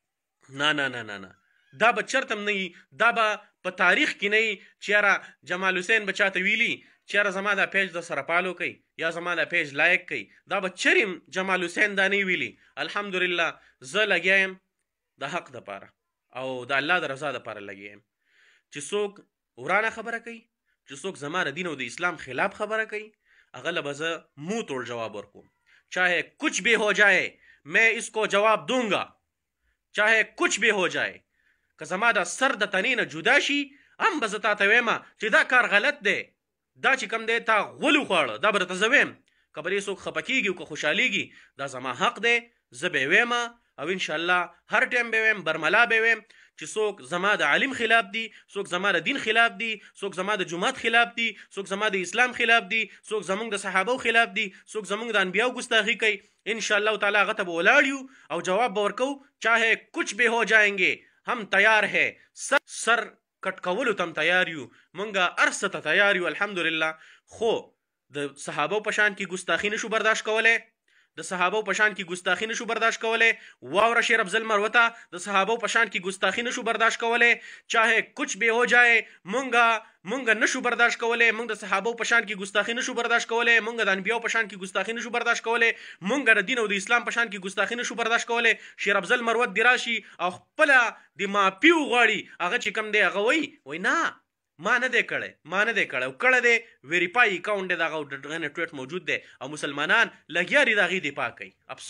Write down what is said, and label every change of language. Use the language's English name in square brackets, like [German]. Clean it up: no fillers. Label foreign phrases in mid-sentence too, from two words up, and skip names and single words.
[Pashto] نه نه نه نه نه دا به چرته هم نه وي، دا به په تاریخ کې نه وي چې یاره جمال حسین به چاته ویلي چې یاره زما دا پیج د سره پالو کوي یا زما دا پیج لایک کوي، دا به چریم جمال حسین دا نه ویلي. الحمدلله زه لګیا یم د حق دپاره او د الله د رضا دپاره لګیا یم. چې څوک ورانه خبره کوي، چې څوک زما د دین او د اسلام خلاف خبره کوي، هغه له به زه [Urdu] منہ توڑ [Pashto] جواب ورکوم. [Urdu] چاہے کچھ بھی ہو جائے میں اس کو جواب دوں گا، چاہے کچھ بھی ہو جائے. [Pashto] که زما د سر د تنې نه جدا شي هم به زه تاته ویمه چې دا کار غلط دی، دا چې کوم دی تا غول وخواړه دا به درته زه ویم. که به دې څوک خفه کېږي او که خوشحالېږي دا زما حق دی، زه به یې ویمه او انشاءالله هر ټایم به ویم، برملا به ویم چې څوک زما د عالم خلاف دي، څوک زما د دین خلاف دي، څوک زما د جماعت خلاف دي، څوک زما د اسلام خلاف دي، څوک زمونږ د صحابو خلاف دي، څوک زمونږ د انبیاو ګستاخي کوي، [Arabic] انشاءالله تعالی [Pashto] هغه ته به ولاړ یو او جواب به ورکو. [Urdu] چاہے کچھ بھی ہو جائیں گے هم تیار ہے، [Pashto] سر کټ کولو ته هم تیار یو، مونږ هر څه ته تیار یو الحمدلله. خو د صحابو په شان کې ګستاخي نشو برداشت کولی، د صحابو په شان کې ګستاخي نشو برداشت کولی. واوره شیر افضل مروته د صحابو په شان کې ګستاخي نشو برداشت کولی. [Urdu] چاہے کچھ بھی ہو جائے [Pashto] مونږ نشو برداشت کولی، مونږ د صحابو په شان کې ګستاخي نشو برداشت کولی، مونږ د انبیاو په شان کې ګستاخي نشو برداشت کولی، مونږ د دین او د اسلام په شان کې ګستاخي نشو برداشت کولی. شیر افضل مروت دی راشي او خپله د مافي وغواړي، هغه چې کوم دی هغه وایي نه ما نه دی کړی، ما نه دی کړی او کړی دی [English] verified account [Pashto] دی د هغه دغه نه ټویټ موجود دی او مسلمانان لګیا دي د هغې دفاع کوي.